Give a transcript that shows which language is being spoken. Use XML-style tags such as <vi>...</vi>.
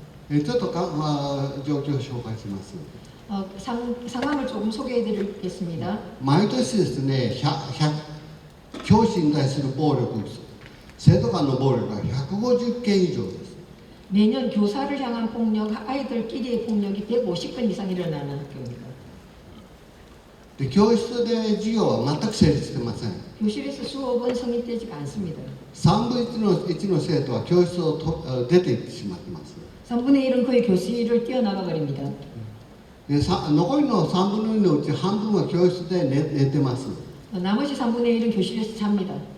<ja>ちょっと状況を紹介します。</ja> <ko>상황을 조금 소개해드리겠습니다.</ko> <ja>毎年ですね、教師に対する暴力、生徒間の暴力が150件以上です。</ja> <ko>매년 교사를 향한 폭력, 아이들끼리의 폭력이 150건 이상 일어나는 학교입니다.</ko> <ja>で、教室で授業は全く成立してません。</ja> <ko>교실에서 수업은 성립되지가 않습니다.</ko> <ja>3分1の生徒は教室を出て行ってしまってます。</ja> <ko>3분의 1은 거의 교실을 뛰어나가 버립니다.</ko> <ja>で、残りの3分の2のうち半分は教室で寝てます。</ja> <ko>나머지 3분의 1은 교실에서 잡니다.</ko>